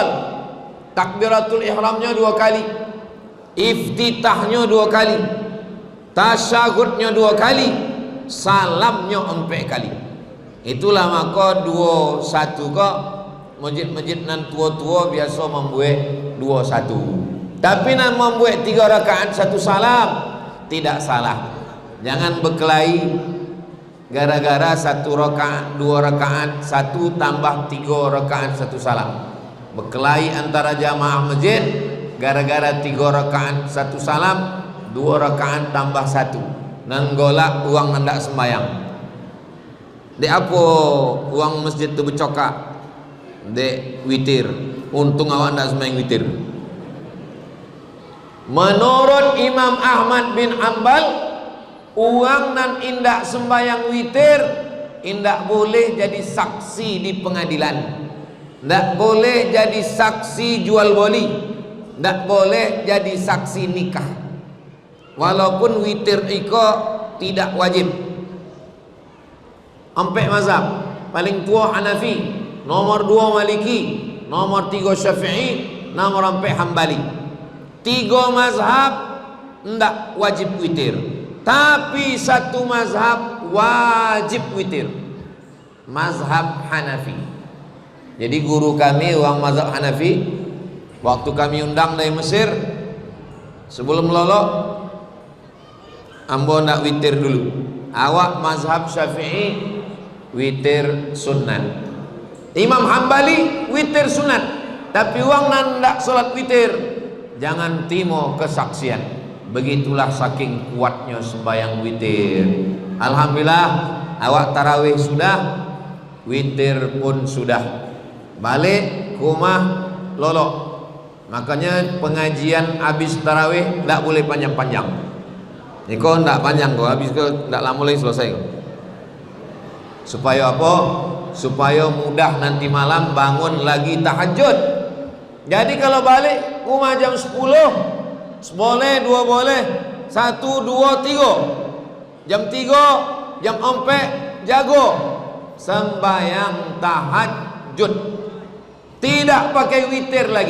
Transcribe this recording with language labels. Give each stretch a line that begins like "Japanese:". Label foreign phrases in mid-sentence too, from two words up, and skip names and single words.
Indonesian: Takbiratul ihramnya 2 kali, iftitahnya 2 kali, tasyahudnya 2 kali, salamnya 4 kali.
Minangkabau: Itulah maka 21 kok masjid-masjid nan tua-tua biasa membuat 21.
Indonesian: Tapi nan membuat 3 rakaat 1 salam tidak salah. Jangan berkelahi gara-gara 1 rakaat 2 rakaat 1 tambah 3 rakaat 1 salam. Berkelahi antara jamaah masjid gara-gara 3 rakaat 1 salam, 2 rakaat tambah 1.
Minangkabau: Nan golak uang hendak sembayang. Dek apa uang masjid tu bercokak? Dek witir. Untung awak hendak sembayang witir. Menurut Imam Ahmad bin Hanbal, uang nan indak sembayang witir indak boleh jadi saksi di pengadilan, ndak boleh jadi saksi jual beli, ndak boleh jadi saksi nikah. Walaupun witir iko tidak wajib.
Indonesian: Empat mazhab, paling tua Hanafi, nomor 2 Maliki, nomor 3 Syafi'i, nomor 4 Hambali.
Minangkabau: 3 mazhab ndak wajib witir, tapi 1 mazhab wajib witir, mazhab Hanafi.
Indonesian: Jadi guru kami orang mazhab Hanafi, waktu kami undang dari Mesir,
Minangkabau: sebelum lolok ambo nak witir dulu. Awak mazhab Syafi'i witir sunat, Imam Hambali witir sunat, tapi wang nandak solat witir jangan timo kesaksian.
Indonesian: Begitulah saking kuatnya sembahyang witir. Alhamdulillah awak tarawih sudah, witir pun sudah.
Minangkabau: Balik ke rumah lolok.
Indonesian: Makanya pengajian habis tarawih tidak boleh panjang-panjang. Ini kok tidak panjang kok, habis kok tidak lama lagi selesai kok. Supaya apa? Supaya mudah nanti malam bangun lagi tahajud. Jadi kalau balik rumah jam 10, boleh 2 boleh, 1 2 3, jam 3 jam 4 jago sembahyang tahajud, tidak pakai witir lagi.